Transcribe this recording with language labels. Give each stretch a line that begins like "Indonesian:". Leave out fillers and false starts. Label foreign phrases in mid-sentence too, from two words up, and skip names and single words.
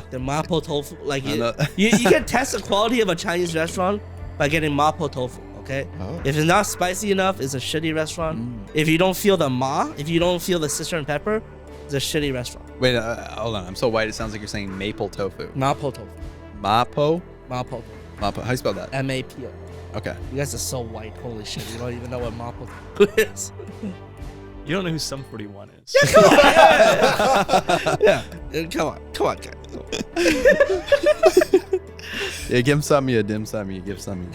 English: fuck, they're mapo tofu. Like I know. you can test the quality of a Chinese restaurant by getting mapo tofu. Okay. Oh. If it's not spicy enough, it's a shitty restaurant. If you don't feel the if you don't feel the sister and pepper, it's a shitty restaurant. Wait, hold on. I'm so white. It sounds like you're saying maple tofu. Mapo tofu. Mapo? Mapo tofu. Mapo. How do you spell that? M-A-P-O. Okay. You guys are so white. Holy shit. You don't even know what mapo tofu is. You don't know who Sum 41 is. Yeah. Come on, guys. Yeah, give him some, you dim some, you give some.